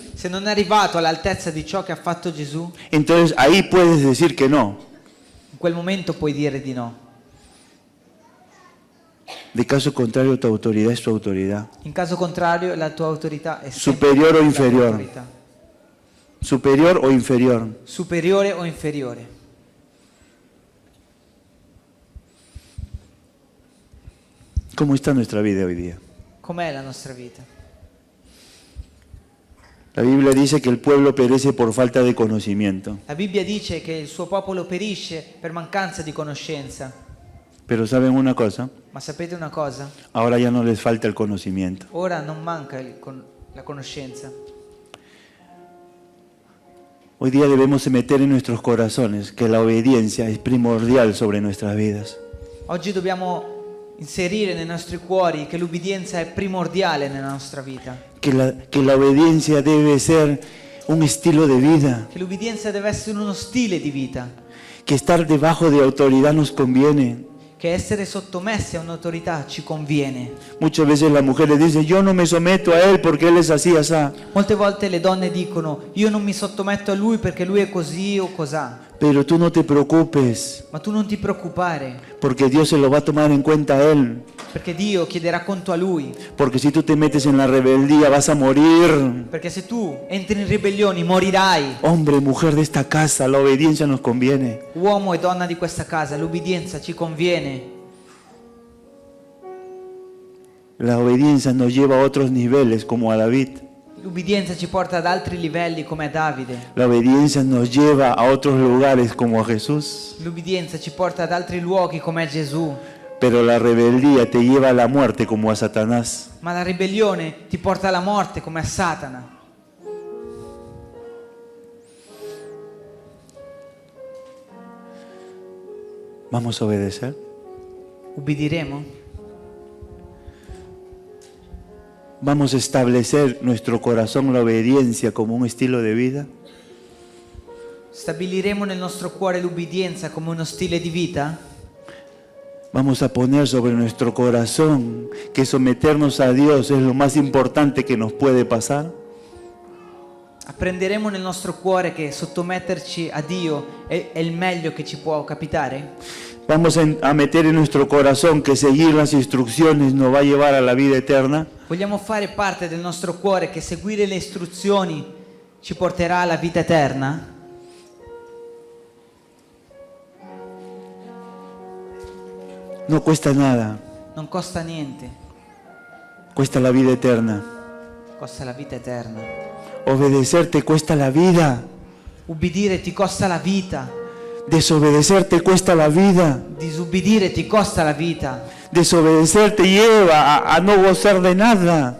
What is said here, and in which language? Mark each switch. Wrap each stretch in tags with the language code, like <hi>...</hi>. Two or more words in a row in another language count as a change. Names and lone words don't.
<it>se non è arrivato all'altezza di ciò che ha fatto Gesù,</it> <es>entonces ahí puedes decir que no.</es> <it>in quel momento puoi dire di no.</it> <es>De caso contrario, tu autoridad es tu autoridad.</es> <it>In caso contrario, la tua autorità è sempre</it> <es>Superior o</es> <it>la tua</it> <es>inferior.</es> <it>autorità.</it> <es>Superior o inferior.</es> <it>Superiore o inferiore.</it> <es>¿Cómo está nuestra vida hoy día?</es> <it>Com'è la nostra vita?</it> <es>La Biblia dice que el pueblo perece por falta de conocimiento.</es> <it>La Bibbia dice che il suo popolo perisce per mancanza di conoscenza.</it> <es>Pero ¿saben una cosa?</es> <it>Ma sapete una cosa?</it> <es>Ahora ya no les falta el conocimiento.</es> <it>Ora non manca la conoscenza.</it> <es>Hoy día debemos meter en nuestros corazones que la obediencia es primordial sobre nuestras vidas.</es> <it>Oggi dobbiamo inserire nei nostri cuori che l'ubbidienza è primordiale nella nostra vita.</it> <es>Que la obediencia debe ser un estilo de vida.</es> <it>Che l'ubbidienza deve essere uno stile di vita.</it> <es>Que estar debajo de autoridad nos conviene.</es> <it>Che essere sottomessi a un'autorità ci conviene.</it> <es>Muchas veces la mujer le dice, yo no me someto a él porque él es así, así.</es> <it>Molte volte le donne dicono io non mi sottometto a lui perché lui è così o cosà.</it> <es>Pero tú no te preocupes,</es> <it>Ma tu non ti preoccupare,</it> <es>porque Dios se lo va a tomar en cuenta a él.</es> <it>perché Dio chiederà conto a lui.</it> <es>Porque si tú te metes en la rebeldía vas a morir.</es> <it>Perché se tu entri in ribellioni morirai.</it> <es>Hombre, mujer de esta casa, la obediencia nos conviene.</es> <it>Uomo e donna di questa casa, l'ubbidienza ci conviene.</it> <es>La obediencia nos lleva a otros niveles como a David.</es> <it>L'ubbidienza ci porta ad altri livelli come a Davide.</it> <es>La obediencia nos lleva a otros lugares como a Jesús.</es> <it>L'ubbidienza ci porta ad altri luoghi come a Gesù.</it> <es>Pero la rebeldía te lleva a la muerte como a Satanás.</es> <it>Ma la ribellione ti porta alla morte come a Satana.</it> <es>¿Vamos a obedecer?</es> <it>Ubbidiremo?</it> <es>¿Vamos a establecer nuestro corazón la obediencia como un estilo de vida?</es> <it>Stabiliremo nel nostro cuore l'ubbidienza come uno stile di vita?</it> <es>Vamos a poner sobre nuestro corazón que someternos a Dios es lo más importante que nos puede pasar.</es> <it>Apprenderemo nel nostro cuore che sottometterci a Dio è il meglio che ci può capitare?</it> <es>Vamos a meter en nuestro corazón que seguir las instrucciones nos va a llevar a la vida eterna.</es> <it>Vogliamo fare parte del nostro cuore che seguire le istruzioni ci porterà alla vita eterna?</it> <es>No cuesta nada,</es> <it>Non costa niente,</it> <es>cuesta la vida eterna.</es> <it>costa la vita eterna.</it> <es>Obedecer te cuesta la vida,</es> <it>Ubbidire ti costa la vita,</it> <es>desobedecer te cuesta la vida,</es> <it>disubbidire ti costa la vita,</it> <es>desobedecer te lleva a no gozar de nada.</es>